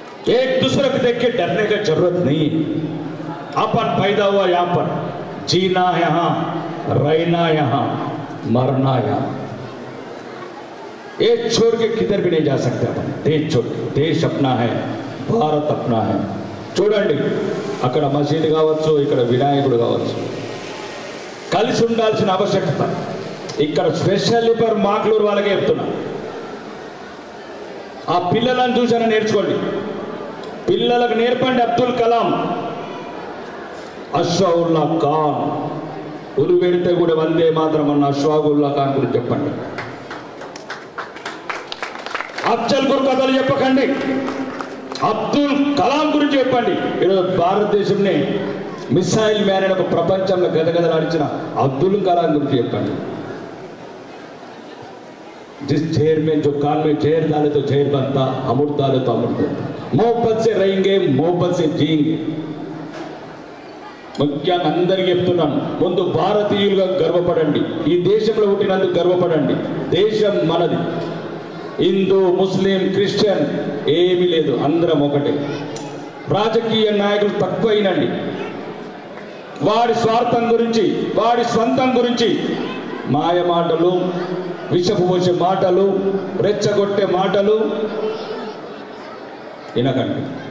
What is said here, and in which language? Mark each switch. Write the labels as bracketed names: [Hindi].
[Hindi] एक दूसरे को देख के डरने का जरूरत नहीं है. अपन पैदा हुआ यहाँ पर, जीना यहाँ, रहना यहाँ, मरना यहाँ. एक छोड़ के किधर भी नहीं जा सकते अपन. देश छोड़, देश अपना है, భారత్ అప్నా హై. [Telugu] చూడండి, అక్కడ మసీదు కావచ్చు, ఇక్కడ వినాయకుడు కావచ్చు, కలిసి ఉండాల్సిన ఆవశ్యకత ఇక్కడ [English] specially for [Telugu] మాక్లూరు వాళ్ళకే చెప్తున్నా. ఆ పిల్లలను చూసారా, నేర్చుకోండి, పిల్లలకు నేర్పండి. అబ్దుల్ కలాం, అష్ఫాకుల్లా ఖాన్, ఉరు పెడితే కూడా వందే మాత్రం అన్న అష్ఫాకుల్లా ఖాన్ గురించి చెప్పండి. అఫ్జల్ గురు కథలు చెప్పకండి, అబ్దుల్ కలాం గురించి చెప్పండి. ఈరోజు భారతదేశంని మిసైల్ మ్యాన్ అని ఒక ప్రపంచంలో గదగదలాడించిన అబ్దుల్ కలాం గురించి చెప్పండి. [Hindi] जिस जहर में जो कान में जहर डाले तो जहर बनता, अमृत डाले तो अमृत बनता. मोहब्बत से रहेंगे, मोहब्बत से जिएंगे. [Telugu] ముఖ్యంగా అందరికీ చెప్తున్నాను, ముందు భారతీయులుగా గర్వపడండి, ఈ దేశంలో పుట్టినందుకు గర్వపడండి. దేశం మనది. హిందూ, ముస్లిం, క్రిస్టియన్ ఏమీ లేదు, అందరం ఒకటే. రాజకీయ నాయకులు తక్కువైనండి. వాడి స్వార్థం గురించి, వాడి స్వంతం గురించి మాయ మాటలు, విషపు పోసే మాటలు, రెచ్చగొట్టే మాటలు వినకండి.